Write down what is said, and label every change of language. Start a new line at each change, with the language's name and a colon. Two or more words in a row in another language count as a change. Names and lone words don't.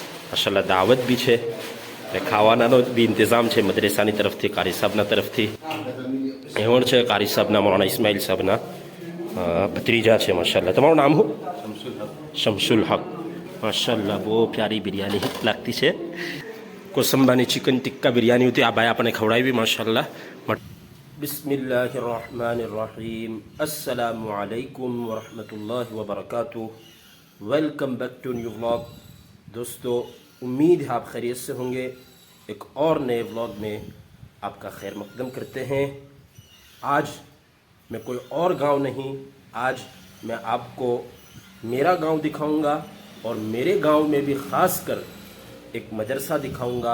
Gujarati: માશાલ્લાહ દાવત બી છે ને ખાવાનાનો બી ઇંતજામ છે મદરેસાની તરફથી, કારી સાહેબના તરફથી. એવણ છે કારી સાહેબના, મૌલાના ઇસ્માઇલ સાહેબના ભત્રીજા છે માશાલ્લાહ. તમારું નામ શું? શમસુલ હક. માશાલ્લાહ બહુ પ્યારી બિરયાની લાગતી છે. કોસંબાની ચિકન ટિક્કા બિરયાની હતી, આ ભાઈ આપણને ખવડાવી માશાલ્લાહ.
Arabic: بسم الله الرحمن الرحيم. السلام عليكم ورحمة الله وبركاته.
English: welcome back to new vlog.
Hindi: दोस्तों, उम्मीद है आप खैरियत से होंगे. एक और नए व्लॉग में आपका खैर मकदम करते हैं. आज मैं कोई और गांव नहीं, आज मैं आपको मेरा गांव दिखाऊंगा और मेरे गांव में भी ख़ास कर एक मदरसा दिखाऊंगा.